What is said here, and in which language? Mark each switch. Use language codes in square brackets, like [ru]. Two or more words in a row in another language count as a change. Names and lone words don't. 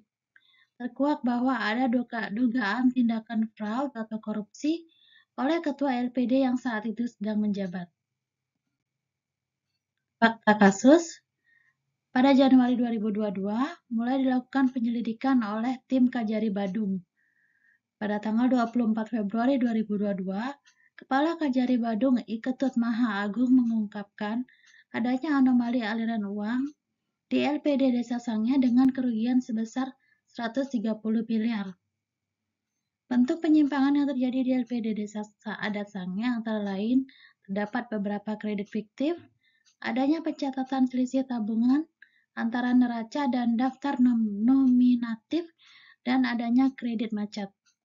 [id] Terkuak bahwa ada dugaan tindakan fraud atau korupsi oleh ketua LPD yang saat itu sedang menjabat. Fakta kasus, pada Januari 2022 mulai dilakukan penyelidikan oleh tim Kajari Badung. Pada tanggal 24 Februari 2022, Kepala Kajari Badung Iketut Maha Agung mengungkapkan adanya anomali aliran uang di LPD Desa Sangeh dengan kerugian sebesar 130 miliar. Bentuk penyimpangan yang terjadi di LPD Desa Adat Sangeh antara lain terdapat beberapa kredit fiktif, adanya pencatatan selisih tabungan antara neraca dan daftar nominatif, dan adanya kredit macet.